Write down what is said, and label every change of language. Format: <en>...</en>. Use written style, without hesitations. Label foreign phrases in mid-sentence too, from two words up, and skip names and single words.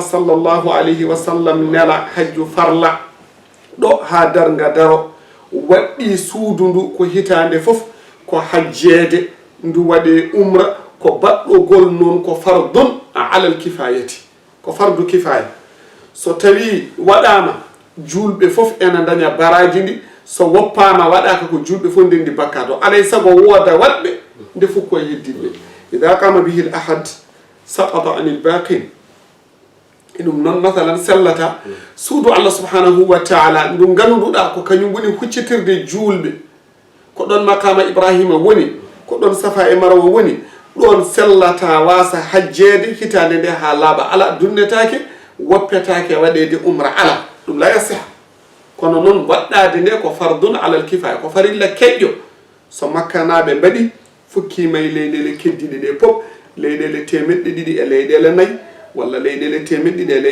<ar>صلى الله عليه وسلم</ar> <ff>nela hajju farla ɗo ha darga daro waɗɗi suudu ndu ko hitande fof ko hajjede ndu waɗe umra ko baɗɗogol noon ko</ff> <ar>فرض على الكفاية</ar> <ff>ko fardu kifaya so tawi waɗama julɓe fof ena daña baraji ndi so woppama waɗaka ko julɓe fof ndendi bakka to alay sago wooda waɗɓe nde fof koye heddiɓe</ff> <ar>إذا قام به الأحد سقط عن الباقين</ar> <ff>ɗum noon masalan sellata suudu Allah</ff> <ar>سبحانه وتعالى</ar> <ff>ndu ganduɗa ko kañum woni huccitirde julɓe ko ɗon makama Ibrahima woni ko ɗon safa e marwa woni ɗon sellata wasa hajjede hitande nde ha laaɓa ala dunnetake woppetake waɗede umra ala ɗum</ff> <ar>لا يصح</ar> <ff>kono noon waɗɗade nde ko</ff> <ar>فرض على الكفاية</ar> <ff>ko farilla keƴƴo so makkanaɓe mbaɗi fukkima e leyɗele keddiɗe ɗe pop leyɗele temeɗɗe ɗiɗi e leyɗele nayyi walla leyɗele temeɗɗe ɗiɗi e</ff>